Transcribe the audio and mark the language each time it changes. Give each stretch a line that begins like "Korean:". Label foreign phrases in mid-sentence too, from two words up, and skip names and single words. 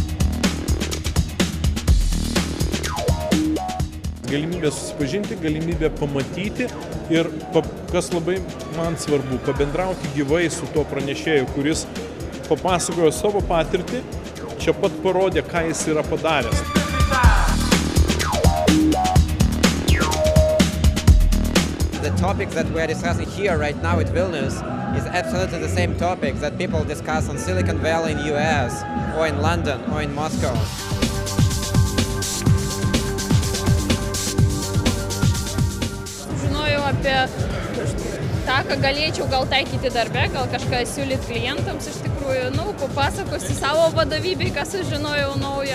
Lithuanian: Galimybė susipažinti, galimybė pamatyti ir, kas labai man svarbu, pabendrauti gyvai su tuo pranešėju, kuris papasakojo savo patirtį, čia pat parodė, ką jis yra padaręs.
English: The topic that we are discussing here right now at Vilnius is absolutely the same topic that people discuss on Silicon Valley in US, or in London, or in Moscow.
Lithuanian: Žinojau apie tą, ką galėčiau gal taikyti darbe, gal kažką siūlyti klientams iš tikrųjų. Papasakosiu savo vadovybei, ką sužinojau naują.